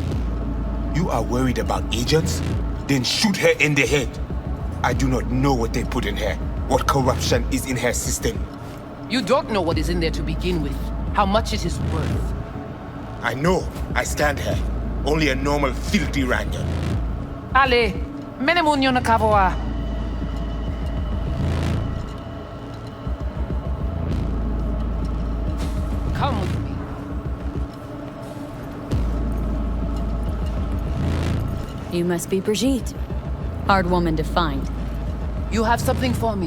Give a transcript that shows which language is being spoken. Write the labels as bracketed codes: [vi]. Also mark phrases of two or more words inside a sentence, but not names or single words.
[en] You are worried about agents? Then shoot her in the head. I do not know what they put in her, what corruption is in her system. You don't know what is in there to begin with, how much it is worth. I know, I stand her. Only a normal filthy ranyan. Ale, menemunyo na kavoa. Come with me. You must be Brigitte. Hard woman to find. You have something for me.